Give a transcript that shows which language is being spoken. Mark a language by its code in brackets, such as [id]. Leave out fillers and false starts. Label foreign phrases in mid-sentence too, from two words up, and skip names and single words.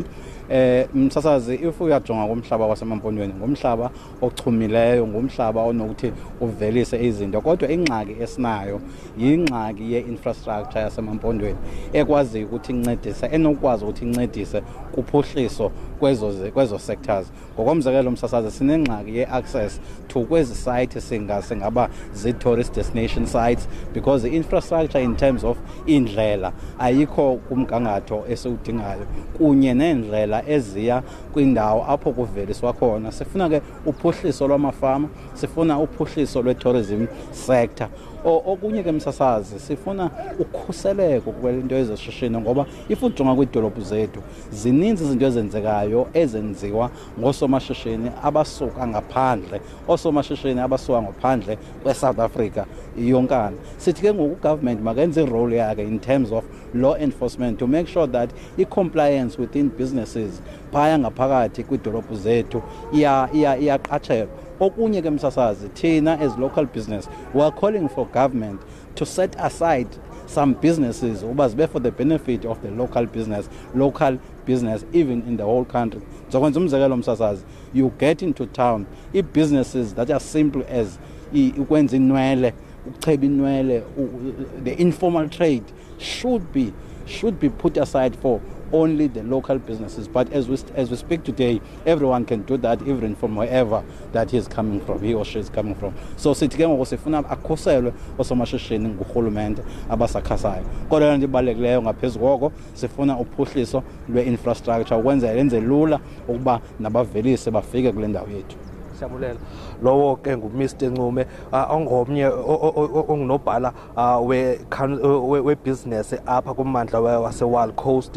[xh] Msasazi, if uyajonga kumhlaba wasemaMpondweni ngumhlaba ochumileyo, ngumhlaba onokuthi uvelise izinto, kodwa ingxaki esinayo yingxaki ye-infrastructure yasemaMpondweni ekwaziyo ukuthi incedise, enokwazi ukuthi incedise kuphuhliso kwezo sectors. Ngokomzekelo msasazi, sinengxaki [en] ye-access to [xh] kwezi site singaba [en] zi-tourist destination sites, because the infrastructure in terms of [xh] indlela ayikho kumgangatho esiwudingayo, kunye neendlela eziya kwindawo apho kuveliswa khona. Sifuna ke uphuhliso lwamafama, sifuna uphuhliso [en] lwe-tourism sector. [xh] Okunye ke msasazi, sifuna ukhuseleko kwento yezoshishino, ngoba if ujonga kwiidolophu zethu zininzi izinto ezenzekayo ezenziwa ngoosomashishini abasuka ngaphandle, oosomashishini abasuka ngaphandle kweSouth Africa yonkana. Sithi ke ngoku ugovernment makenze irole yakhe [en] in terms of law enforcement to make sure that i-compliance within businesses [xh] phaya ngaphakathi kwiidolophu zethu iyaqatshelwa. Okunye ke msasazi, thina [en] as local business we are calling for government to set aside some businesses [xh] uba zibe [en] for the benefit of the local business even in the whole country. [xh] Zokwenza umzekelo msasazi, [en] you get into town, i-businesses that are simple as [xh] ukwenza inwele, ukucheba inwele, [en] the informal trade should be put aside for only the local businesses. But as we speak today, everyone can do that, even from wherever that he or she is coming from. [xh] So sithi ke ngoku sifuna akhuselwe osomashishini ngurhulumente abasakhasayo. Kodwa ndibalulekileyo ngaphezu koko sifuna uphuhliso lwe-infrastructure ukwenza lenze lula ukuba nabavelisi bafike kule ndawo yethu. Siyabulela. Lowo ke nguMr Ncube ongomnye ongunobhala webusiness apha kummandla waseWild Coast.